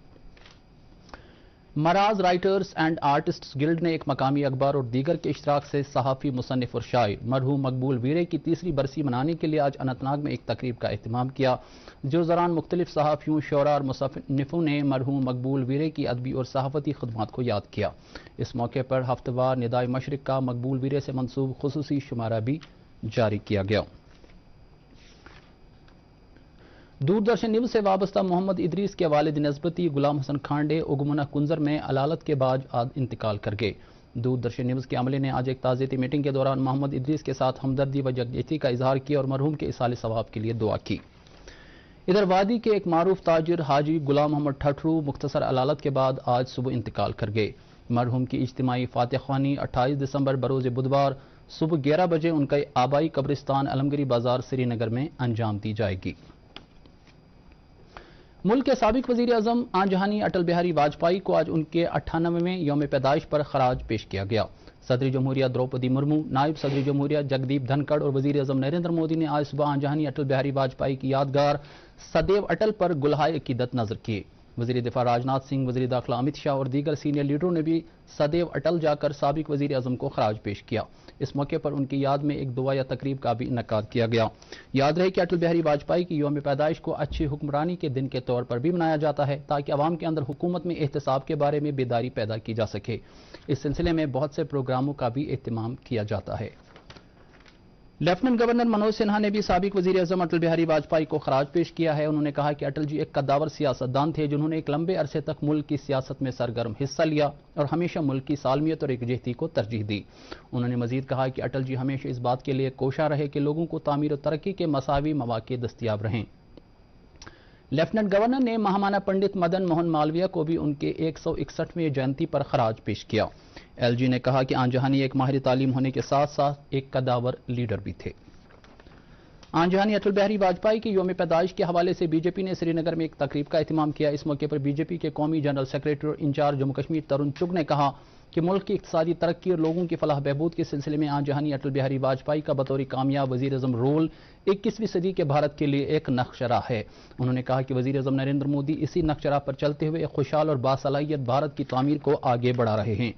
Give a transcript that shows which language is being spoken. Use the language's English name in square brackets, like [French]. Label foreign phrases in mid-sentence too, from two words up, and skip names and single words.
[Urdu] مراز رائٹرز اینڈ آرٹسٹس گلڈ نے ایک مقامی اخبار اور دیگر کے اشتراک سے صحافی، مصنف اور شاعر مرحوم مقبول ویرے کی تیسری برسی منانے کے لیے آج اننت ناگ میں ایک تقریب کا اہتمام کیا، جس دوران مختلف صحافیوں، شعراء اور مصنفوں نے مرحوم مقبول ویرے کی ادبی اور صحافتی خدمات کو یاد کیا۔ اس موقع پر ہفتہ وار ندائے مشرق کا مقبول ویرے سے منسوب خصوصی شمارہ بھی جاری کیا گیا۔ دوردرشن نیوز سے وابستہ محمد ادریس کے والد نسبتی غلام حسن کھانڈے اگمنہ کنزر میں علالت کے بعد انتقال کر گئے۔ دوردرشن نیوز کے عملے نے آج ایک تعزیتی میٹنگ کے دوران محمد ادریس کے ساتھ ہمدردی و یکجہتی کا اظہار کیا اور مرحوم کے ایصال ثواب کے لیے دعا کی۔ ادھر وادی کے ایک معروف تاجر حاجی غلام محمد ٹھٹرو مختصر علالت کے بعد آج صبح انتقال کر گئے۔ مرحوم کی اجتماعی فاتح خوانی 28 دسمبر بروز بدوار صبح 11 بجے ان کا آبائی قبرستان علمگری بازار سری نگر میں انجام دی جائے گی۔ ملک کے سابق وزیر اعظم آن جہانی اٹل بہاری واجپئی کو آج ان کے 98ویں یوم پیدائش پر خراج پیش کیا گیا۔ صدر جمہوریہ دروپدی مرمو، نائب صدر جمہوریہ جگدیپ دھنکڑ اور وزیر اعظم نریندر مودی نے آج صبح آن جہانی اٹل بہاری واجپئی کی یادگار سدیو اٹل پر گلہائے عقیدت نظر کیے۔ وزیر دفاع راجناتھ سنگھ، وزیر داخلہ امت شاہ اور دیگر سینئر لیڈروں نے بھی سدیو اٹل جا کر سابق وزیر اعظم کو خراج پیش کیا۔ اس موقع پر ان کی یاد میں ایک دعائیہ تقریب کا بھی انعقاد کیا گیا۔ یاد رہے کہ اٹل بہاری واجپئی کی یوم پیدائش کو اچھی حکمرانی کے دن کے طور پر بھی منایا جاتا ہے، تاکہ عوام کے اندر حکومت میں احتساب کے بارے میں بیداری پیدا کی جا سکے۔ اس سلسلے میں بہت سے پروگراموں کا بھی اہتمام کیا جاتا ہے۔ لیفٹننٹ گورنر منوج سنہا نے بھی سابق وزیر اعظم اٹل بہاری واجپئی کو خراج پیش کیا ہے۔ انہوں نے کہا کہ اٹل جی ایک قداور سیاستدان تھے، جنہوں نے ایک لمبے عرصے تک ملک کی سیاست میں سرگرم حصہ لیا اور ہمیشہ ملک کی سالمیت اور یکجہتی کو ترجیح دی۔ انہوں نے مزید کہا کہ اٹل جی ہمیشہ اس بات کے لیے کوشاں رہے کہ لوگوں کو تعمیر و ترقی کے مساوی مواقع دستیاب رہیں۔ لیفٹننٹ گورنر نے مہامانا پنڈت مدن موہن مالویہ کو بھی ان کے 161ویں جینتی پر خراج پیش کیا۔ ایل جی نے کہا کہ آن جہانی ایک ماہر تعلیم ہونے کے ساتھ ساتھ ایک قداور لیڈر بھی تھے۔ آن جہانی اٹل بہاری واجپئی کی یوم پیدائش کے حوالے سے بی جے پی نے سری نگر میں ایک تقریب کا اہتمام کیا۔ اس موقع پر بی جے پی کے قومی جنرل سیکریٹری اور انچارج جموں کشمیر ترون چگ نے کہا کہ ملک کی اقتصادی ترقی اور لوگوں کی فلاح بہبود کے سلسلے میں آن جہانی اٹل بہاری واجپئی کا بطور کامیاب وزیر اعظم رول 21ویں صدی کے بھارت کے لیے ایک نقشہ راہ ہے۔ انہوں نے کہا کہ وزیر اعظم نریندر مودی اسی نقشہ راہ پر چلتے ہوئے ایک خوشحال اور باصلاحیت بھارت کی تعمیر کو آگے بڑھا رہے ہیں۔